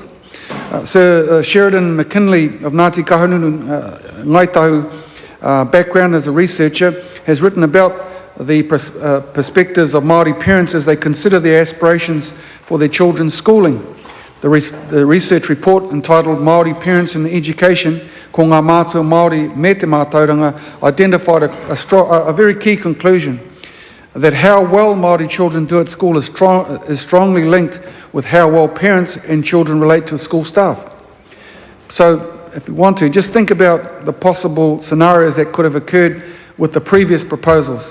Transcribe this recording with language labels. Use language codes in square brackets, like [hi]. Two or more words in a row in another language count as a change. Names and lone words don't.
[en] Sir Sheridan McKinley of Ngāti Kahungunu Ngaitahu background as a researcher has written about the perspectives of Maori parents as they consider their aspirations for their children's schooling. The research report entitled Maori Parents in Education, [mi] ko ngā mātua Māori me te mātauranga, [en] identified a very key conclusion, that how well Māori children do at school is strongly linked with how well parents and children relate to school staff. So, if you want to, just think about the possible scenarios that could have occurred with the previous proposals.